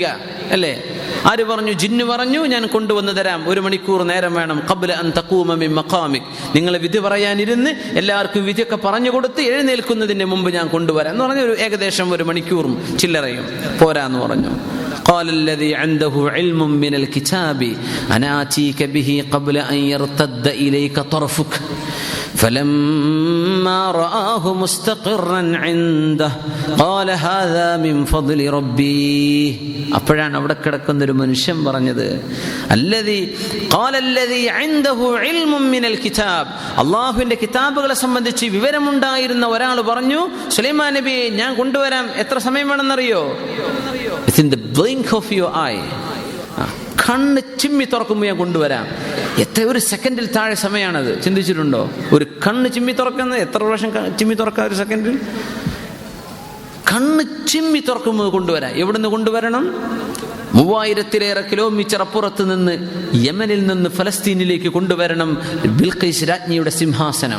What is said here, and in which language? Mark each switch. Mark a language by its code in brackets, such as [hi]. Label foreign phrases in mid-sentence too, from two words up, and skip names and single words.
[ml] അല്ലേ? ആര് പറഞ്ഞു? ജിന്നു പറഞ്ഞു, ഞാൻ കൊണ്ടുവന്ന് തരാം. 1 മണിക്കൂർ നേരം വേണം. [ar] قبل أن تقوم من مقامك, [ml] നിങ്ങൾ വിധി പറയാനിരുന്ന് എല്ലാവർക്കും വിധിയൊക്കെ പറഞ്ഞു കൊടുത്ത് എഴുന്നേൽക്കുന്നതിന് മുമ്പ് ഞാൻ കൊണ്ടുവരാം എന്ന് പറഞ്ഞു. ഏകദേശം 1 മണിക്കൂറും ചില്ലറയും പോരാന്ന് പറഞ്ഞു. [ar] قال الذي عنده علم من الكتاب أنا آتيك به قبل أن يرتد إليك طرفك فلما رآه مستقرا عنده قال هذا من فضل ربي. [ml] അപ്പോഴാണ് അവിടെ കിടക്കുന്ന ഒരു മനുഷ്യൻ പറഞ്ഞത്, അള്ളാഹുവിന്റെ കിതാബുകളെ സംബന്ധിച്ച് വിവരമുണ്ടായിരുന്ന ഒരാൾ പറഞ്ഞു, സുലൈമാൻ നബിയെ ഞാൻ കൊണ്ടുവരാം, എത്ര സമയം വേണമെന്നറിയോ? [en] Within the blink of your eye, [ml] കണ്ണ് ചിമ്മി തുറക്കുമ്പോൾ ഞാൻ കൊണ്ടുവരാം. ഒരു സെക്കൻഡിൽ താഴെ സമയമാണത്. ചിന്തിച്ചിട്ടുണ്ടോ? ഒരു കണ്ണ് ചിമ്മി തുറക്കുന്നത് എത്ര പ്രാവശ്യം ചിമ്മി തുറക്കാം ഒരു സെക്കൻഡിൽ? കണ്ണ് ചിമ്മി തുറക്കുമ്പോൾ കൊണ്ടുവരാം. എവിടുന്ന് കൊണ്ടുവരണം? 3000-ലേറെ കിലോമീറ്റർ അപ്പുറത്ത് നിന്ന്, യമനിൽ നിന്ന് ഫലസ്തീനിലേക്ക് കൊണ്ടുവരണം ബിൽഖീസ് രാജ്ഞിയുടെ സിംഹാസനം.